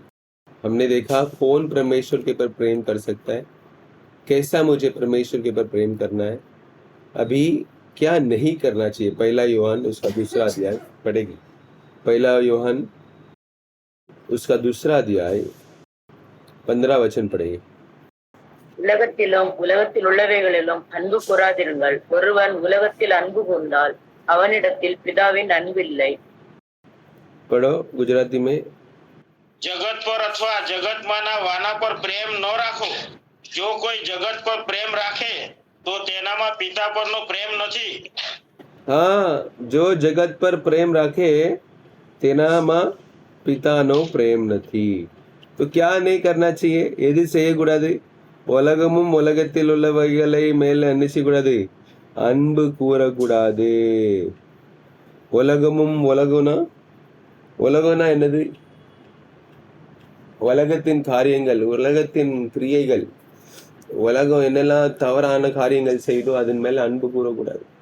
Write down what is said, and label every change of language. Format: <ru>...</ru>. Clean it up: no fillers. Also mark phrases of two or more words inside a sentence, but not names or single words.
<hi>हमने देखा कौन परमेश्वर के ऊपर प्रेम कर सकता है, कैसा मुझे परमेश्वर के ऊपर प्रेम करना है, अभी क्या नहीं करना चाहिए। पहला यूहन्न उसका दूसरा अध्याय पढ़ेगी। पहला यूहन्न उसका दूसरा अध्याय 15 वचन पढ़ेगी।</hi> <ta>உலகத்திலும் உலகத்தில் உள்ளவைகளிலும் அன்பு கூறாதிருங்கள். ஒருவன் உலகத்தில் அன்பு கூர்ந்தால் அவனிடத்தில் பிதாவின் அன்பில்லை.</ta> <hi>पढ़ो गुजराती में।</hi> <gu>જગત પર અથવા જગતમાંના વાના પર પ્રેમ ન રાખો. જો કોઈ જગત પર પ્રેમ રાખે તો તેનામાં પિતા પરનો પ્રેમ નથી. હાં, જો જગત પર પ્રેમ રાખે તેનામા પિતાનો પ્રેમ નથી।</gu> <hi>तो क्या नहीं करना चाहिए?</hi> <ta>यदि செய்யக்கூடாது உலகமும் உலகத்தில் உள்ளவைகளை மேல் என்ன செய்யக்கூடாது? அன்பு கூறக்கூடாது. உலகமும் உலகம்னா என்னது? உலகத்தின் காரியங்கள், உலகத்தின் கிரியைகள், உலகம் என்னெல்லாம் தவறான காரியங்கள் செய்தோ அதன் மேல அன்பு கூறக்கூடாது.</ta>